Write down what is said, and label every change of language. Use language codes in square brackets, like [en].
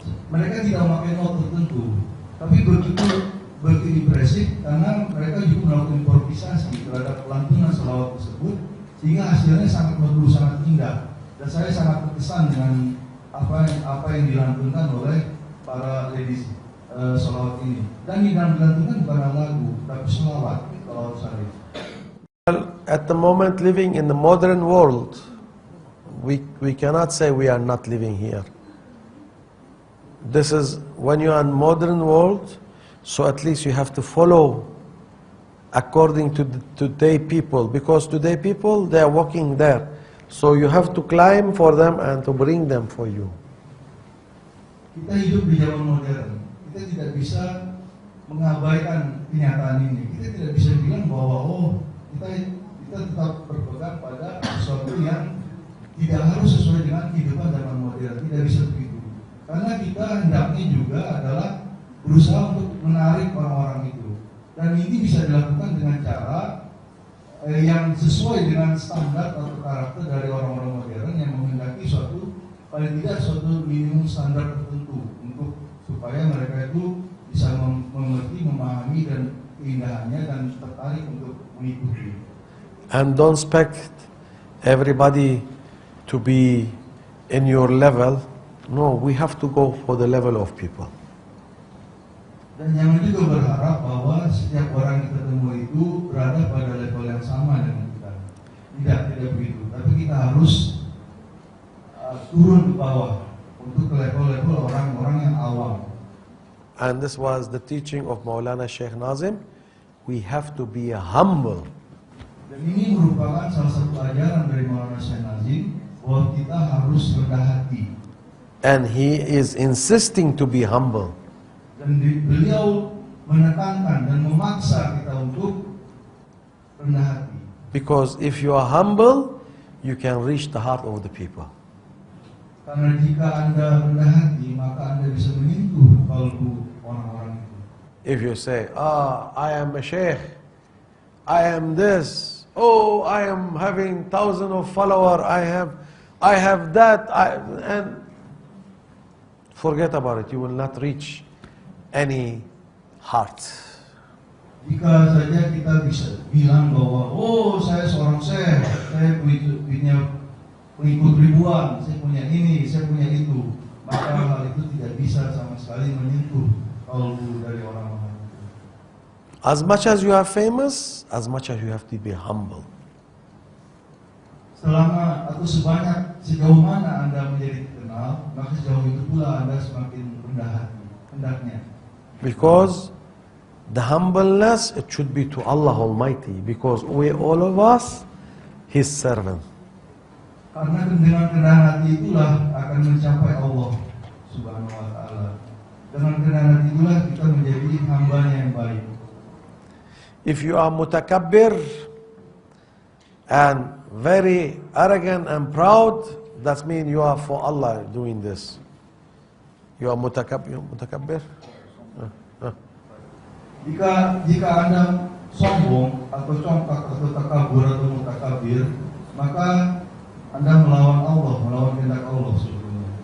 [id] Mereka tidak memakai not tertentu, tapi begitu impresif karena mereka juga melakukan improvisasi terhadap lantunan sholawat tersebut, sehingga hasilnya sangat merdu, sangat indah. Dan saya sangat terkesan dengan apa yang dilantunkan oleh para ladies sholawat ini. Dan yang dilantunkan bukan lagu, tapi sholawat. [en] Well, at the moment, living in the modern world, we cannot say we are not living here. This is when you are in modern world, so at least you have to follow according to the today people, because today people, they are walking there. So you have to climb for them and to bring them for you. [id] Kita hidup di zaman modern. Kita tidak bisa mengabaikan kenyataan ini. Kita tidak bisa bilang bahwa kita tetap berpegang pada sesuatu yang tidak harus sesuai dengan kehidupan zaman modern. Tidak bisa begitu. Karena kita hendaknya juga adalah berusaha untuk menarik orang-orang itu. Dan ini bisa dilakukan dengan cara yang sesuai dengan standar atau karakter dari orang-orang modern yang menghendaki paling tidak suatu minimum standar tertentu untuk supaya mereka itu bisa mengerti, memahami dan keindahannya dan tertarik untuk mengikuti. [en] And don't expect everybody to be in your level. No, we have to go for the level of people. [id] Dan jangan juga berharap bahwa setiap orang yang kita temui itu berada pada level yang sama dengan kita. Tidak begitu. Tapi kita harus turun ke bawah untuk ke level-level orang-orang yang awam. [en] And this was the teaching of Maulana Sheikh Nazim. We have to be humble. [id] Dan ini merupakan salah satu ajaran dari Maulana Sheikh Nazim bahwa kita harus rendah hati. [en] And he is insisting to be humble. [id] Dan beliau menekankan dan memaksa kita untuk rendah hati. [en] Because if you are humble, you can reach the heart of the people. [id] Karena jika Anda rendah hati, maka Anda bisa menyentuh kalbu orang-orang itu. [en] If you say, I am a sheikh, I am this, I am having thousands of followers, I have that, and forget about it, you will not reach any heart. [id] Jika saja kita bisa bilang bahwa, saya seorang syekh, saya punya pengikut ribuan, saya punya ini, saya punya itu, maka hal itu tidak bisa sama sekali menyentuh kalbu dari orang-orang. [en] As much as you are famous, as much as you have to be humble. [id] Selama atau sejauh mana Anda menjadi terkenal, maka sejauh itu pula Anda semakin rendah hati, hendaknya. [en] Because the humbleness, it should be to Allah Almighty, because we all of us, His servant. [id] Karena dengan kerendahan hati itulah akan mencapai Allah Subhanahu wa Ta'ala. Dengan kerendahan hati itulah kita menjadi hambanya yang baik. [en] If you are mutakabbir and very arrogant and proud, that means you are for Allah doing this. You are mutakabbir. [id] Jika Anda sombong atau congkak atau takabur atau mutakabir, maka Anda melawan Allah, melawan kehendak Allah sebetulnya.